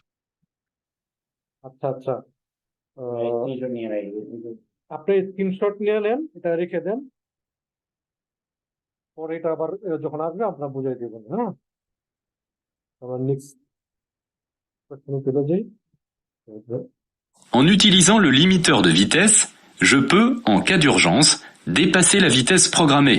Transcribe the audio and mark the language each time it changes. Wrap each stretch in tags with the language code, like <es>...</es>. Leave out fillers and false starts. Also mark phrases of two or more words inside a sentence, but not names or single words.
<bn>আচ্ছা আচ্ছা, আপনি স্ক্রিনশট নিয়ে নেন, এটা রেখে দেন, পরে এটা আবার যখন আসবে আপনারা বুঝাই দেবেন। হ্যাঁ, আবার নেক্সট প্রশ্ন চলে যাই।</bn> <fr>En utilisant le limiteur de vitesse, je peux, en cas d'urgence, dépasser la vitesse programmée.</fr>